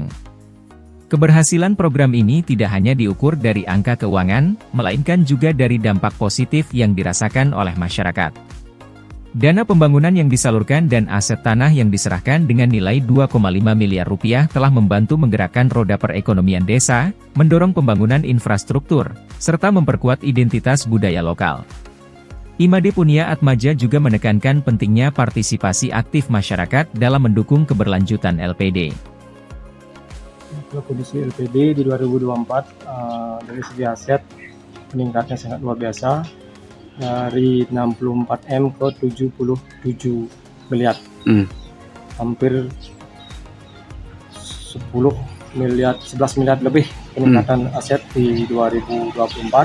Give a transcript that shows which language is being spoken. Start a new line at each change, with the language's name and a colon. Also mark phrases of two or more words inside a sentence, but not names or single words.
Indonesian: Keberhasilan program ini tidak hanya diukur dari angka keuangan, melainkan juga dari dampak positif yang dirasakan oleh masyarakat. Dana pembangunan yang disalurkan dan aset tanah yang diserahkan dengan nilai Rp2,5 miliar telah membantu menggerakkan roda perekonomian desa, mendorong pembangunan infrastruktur, serta memperkuat identitas budaya lokal. Imade Punia Atmaja juga menekankan pentingnya partisipasi aktif masyarakat dalam mendukung keberlanjutan LPD. Kondisi LPD di 2024 dari segi aset meningkatnya sangat luar biasa dari 64 M ke 77 miliar, hampir 11 miliar lebih peningkatan aset di 2024.